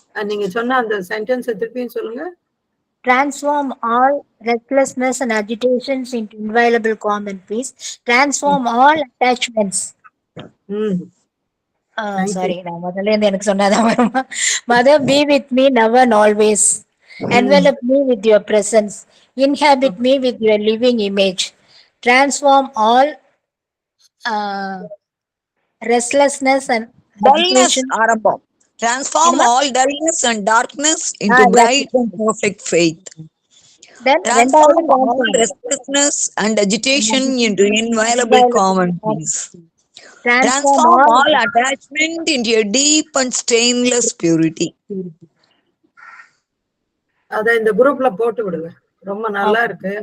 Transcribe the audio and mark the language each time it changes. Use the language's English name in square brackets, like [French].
[Tamil] நீங்க சொன்ன அந்த சென்டென்ஸ் திருப்பியும் சொல்லுங்க. [English] Transform all restlessness and agitations into inviolable common peace. Transform all attachments. [Tamil] Sorry, நான் முதல்ல இருந்து எனக்கு சொன்னதான் வருமா? [English] Mother, be with me now and always. Envelop me with your presence. Inhabit me with your living image. Transform all restlessness and Dullness, agitation. Arabam. Transform Enema? all dullness and darkness into bright and perfect faith. Then Transform all restlessness and agitation into inviolable common peace. Transform all attachment into a deep and stainless purity. [Tamil] அத இந்த குரூப்ல போட்டு விடுங்க, ரொம்ப நல்லா இருக்கு.